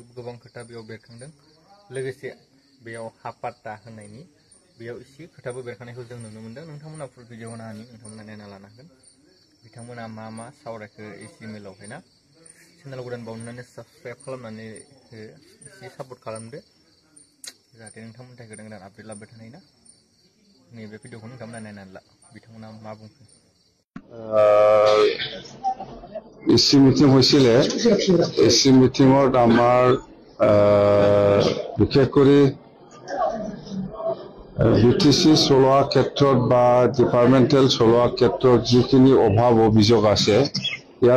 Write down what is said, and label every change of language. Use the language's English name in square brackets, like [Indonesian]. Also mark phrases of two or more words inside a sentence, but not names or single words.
[Bodo] गोबां खोथा बेयाव बेरखांदों लोगोसे बेयाव हापाट्टा होनायनि बेयाव एसे खोथाबो बेरखांनायखौ जों नुनो मोनदों नोंथांमोना [English] full video [Bodo] होनानै नोंथांमोना नायना लानो हागोन बिथांमोना मा सावरायखो एसि मेलावहाय ना चेनेल गोदान बावनानै साबस्क्राइब खालामनानै एसे सापर्ट खालामदो जाहाथे नोंथांमोननि थाखाय गोदान गोदान आपडेट लाबोबाय थानाय ना नैबे भिडिअखौ नोंथांमोना नायनानै ला बिथांमोना मा बुंखो [Assamese] এসি মিটিং হৈছিলে এসি মিটিঙত আমাৰ বিশেষ কৰি বিটিসি চলোৱা ক্ষেত্ৰত বা ডিপাৰ্টমেণ্টেল চলোৱা ক্ষেত্ৰত যিখিনি অভাৱ অভিযোগ আছে ইয়াৰ